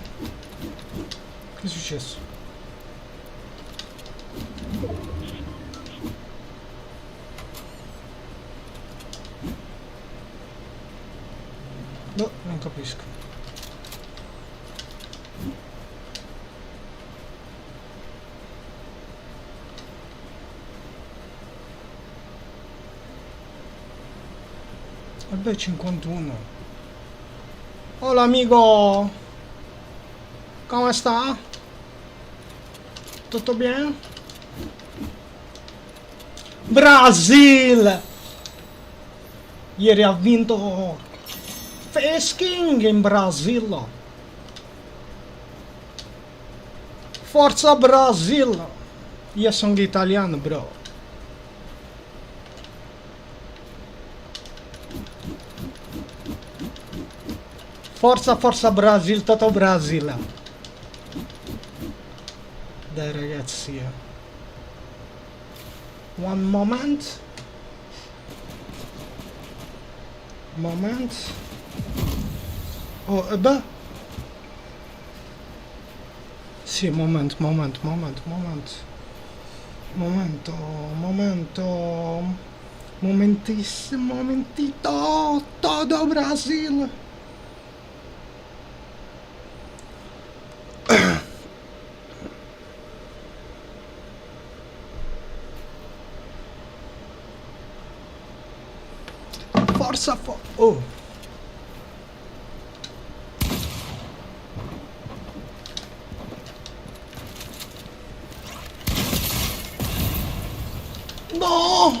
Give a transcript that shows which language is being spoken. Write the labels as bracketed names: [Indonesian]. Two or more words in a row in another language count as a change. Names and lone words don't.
[Italian] Che è successo? No, non capisco. Vabbè, 51. [Spanish] Hola amigo, [Italian] come sta? Tutto bene? Brasil! Ieri ha vinto King in Brasile. Forza Brasil! Io sono italiano, bro. Forza, forza Brasil, tutto Brasile. Dai ragazzi. [English] One moment. Moment. [Italian] Oh, beh. Sì, momento. Momentissimo, [Spanish] momentito. Todo Brasil. [Italian] Forza, oh. No!